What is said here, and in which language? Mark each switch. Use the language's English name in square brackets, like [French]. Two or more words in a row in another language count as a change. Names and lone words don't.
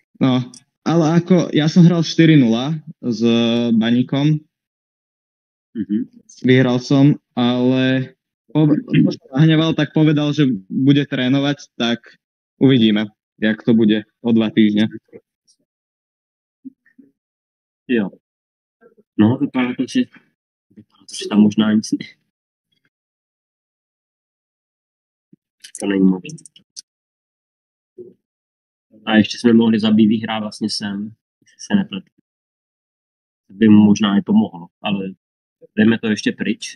[Slovak] No, ale ako, ja som hral 4-0 s Baníkom. Vyhral som, ale nahneval, tak povedal, že bude trénovať, tak uvidíme, jak to bude o 2 týždne. [Czech] Jo. No, vypadá to, že tam možná nic ne. To není možné. A ještě jsme mohli za BB hrát vlastně sem, jestli se nepletu. By mu možná i pomohlo, ale dejme to ještě pryč.